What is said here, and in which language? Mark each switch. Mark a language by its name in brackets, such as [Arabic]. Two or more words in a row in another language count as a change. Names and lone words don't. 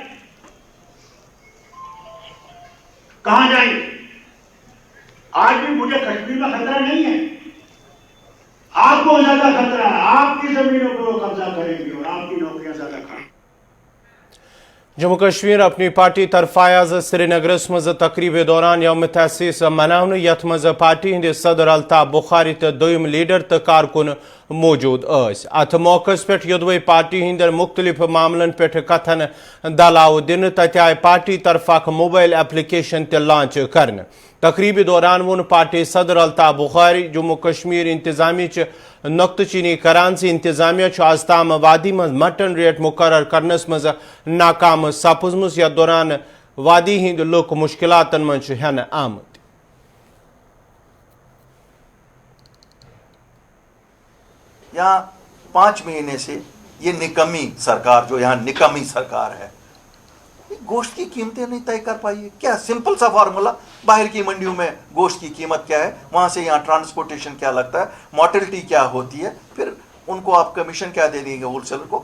[Urdu] کہاں جائیں گے? آج بھی مجھے کشمیر میں خطرہ نہیں ہے، آپ کو آپ کی زمینوں پر وہ قبضہ کریں گے اور آپ کی نوکریاں زیادہ کھائیں گے. [Kashmiri] जम्मू कश्मीर अपनी पार्टी तरफ आज श्रीनगरस मज तकरीब दौरान यौम तहसीस मनावन यथ मज पार्टी हंद सदर अल्ताफ बुखारी तो दोयम लीडर तो कारकुन मौजूद अत मौकस पे योदवे पार्टी हंद मुख्तलिफ मामलन पे कथन दलाव दिन तत आय पार्टी तरफ अख [English] mobile application [Kashmiri] ते लॉन्च करन। तकरीब दौरान वोन पार्टी सदर अल्ताफ बुखारी जम्मू कश्मीर इंतजामिया नुक्त चीनी करान से इंतजामिया आज ताम वादी मज [English] mutton rate [Kashmiri] मुकर्रर करनस मज नाकाम सपजमुस या दौरान वादी हिंद लुक मुश्किलातन मज हन आमद। [Urdu] یہاں 5 مہینے سے یہ نکمی سرکار، جو یہاں نکمی سرکار ہے، گوشت کی قیمتیں نہیں طے کر پائی ہے. کیا سمپل سا فارمولا، باہر کی منڈیوں میں گوشت کی قیمت کیا ہے، وہاں سے یہاں ٹرانسپورٹیشن کیا لگتا ہے، مورٹیلیٹی کیا ہوتی ہے، پھر ان کو آپ کمیشن کیا دے دیں گے ہول سیلر کو.